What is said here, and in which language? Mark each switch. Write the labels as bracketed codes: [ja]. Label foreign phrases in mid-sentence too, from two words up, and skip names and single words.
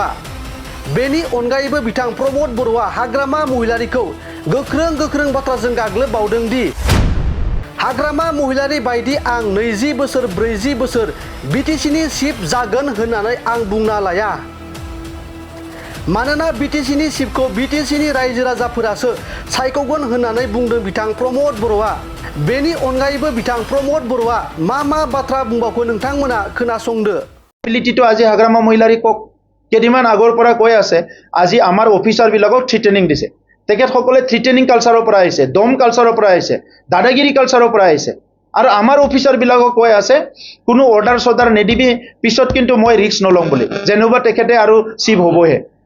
[brx] बेनि अनगायैबो बिथां प्रमद बर'आ हाग्रामा महिलारिखौ गोख्रों बाथ्राजों गाग्लोबबावदों दि हाग्रामा महिलारि बायदि आं 20 बोसोर 40 बोसोर बिटिसिनि चिफ जागोन होननानै आं बुंना लाया। मानोना बिटिसिनि चिफखौ बिटिसिनि रायजो राजाफोरासो सायख'गोन होननानै बुंदों बिथां प्रमद बर'आ। बेनि अनगायैबो बिथां प्रमद बर'आ मा बाथ्रा बुंबावखो नोंथांमोना खोनासंदो। [as] এবিলিটিটো আজি হাগ্ৰামা মহিলাৰী কক কেইদিনমান আগৰ পৰা কৈ আছে, আজি আমাৰ অফিচাৰবিলাকক থ্ৰেটেনিং দিছে। তেখেতসকলে [en] threatening culture [as] পৰা আহিছে, দম কালচাৰৰ পৰা আহিছে, দাদাগিৰি কালচাৰৰ পৰা আহিছে। আৰু আমাৰ অফিচাৰবিলাকক কৈ আছে কোনো অৰ্ডাৰ নিদিবি, পিছত কিন্তু মই ৰিস্ক নলওঁ বুলি, যেনেবা তেখেতে আৰু চিফ হ'বহে।